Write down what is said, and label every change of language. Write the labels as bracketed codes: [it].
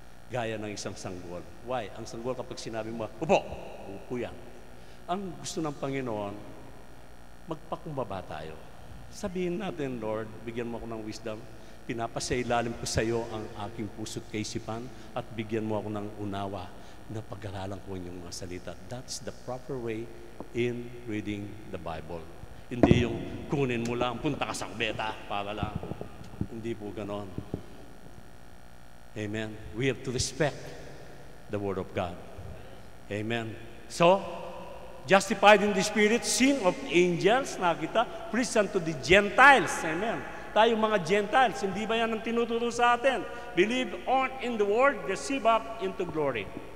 [tl] Gaya ng isang sanggol. Why? Ang sanggol kapag sinabi mo, upo, upo yan. Ang gusto ng Panginoon, magpakumbaba tayo. Sabihin natin, Lord, bigyan mo ako ng wisdom. Pinapasailalim ko sa iyo ang aking puso't kaisipan at bigyan mo ako ng unawa na pag-aralan ko yung mga salita. [en] That's the proper way in reading the Bible. [tl] Hindi yung kunin mo lang, punta ka sa kubeta para lang. Hindi po ganon. Amen. [en] We have to respect the Word of God. Amen. So, justified in the Spirit, sing of angels, nakita, preach unto the Gentiles. Amen. [tl] Tayo mga Gentiles, hindi ba yan ang tinuturo sa atin? [en] Believe on in the Word, receive up into glory.